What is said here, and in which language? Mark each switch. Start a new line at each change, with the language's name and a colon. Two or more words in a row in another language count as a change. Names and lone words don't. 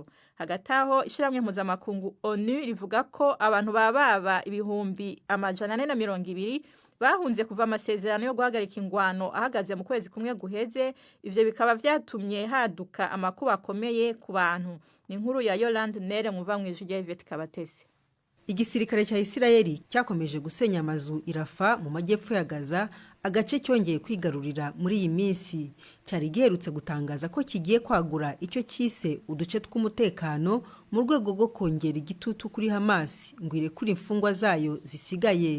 Rundi: Hagati aho ishiramwe mpuzamakungu ONU rivuga ko abantu bababa ibihumbi 420 bahunze kuva amasezerano yo guhagarika ingwano ahagaze mu kwezi kumwe guheze. Ivyo bikaba vyatumye haduka amakuba akomeye ku bantu. Ni inkuru ya Yolande Nere muva mwijwi rya Yvette Kabatesi. Igisirikare cya Isirayeli cyakomeje gusenya amazu irafa mu majyepfo ya Gaza, agace cyongeye kwigarurira muri iyi minsi. Cyari giherutse gutangaza ko kigiye kwagura icyo cyise uduce tw'umutekano mu rwego rwo kongera igitutu kuri Hamas ngo irekure imfungwa zayo zisigaye.